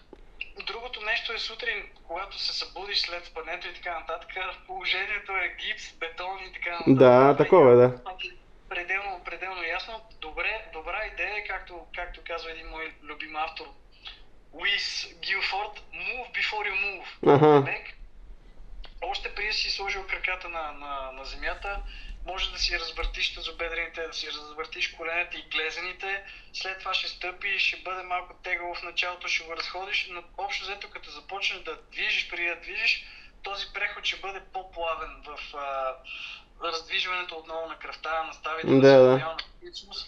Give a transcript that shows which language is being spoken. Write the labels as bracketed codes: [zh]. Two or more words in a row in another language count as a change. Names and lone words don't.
[bg] Другото нещо е сутрин, когато се събудиш след спането и така нататък, положението е гипс, бетон и така нататък. Да, такова е, да. Пределно ясно. Добра идея е, както казва един мой любим автор, Луис Гилфорд, [en] move before you move. [bg] Още преди да си сложил краката на земята, може да си развъртиш тазобедрените, да си развъртиш коленете и глезените, след това ще стъпи и ще бъде малко тегаво в началото, ще го разходиш, но общо взето като започнеш да движиш, преди да движиш, този преход ще бъде по-плавен в раздвижването отново на кръвта, на ставите, на симптомиална активност.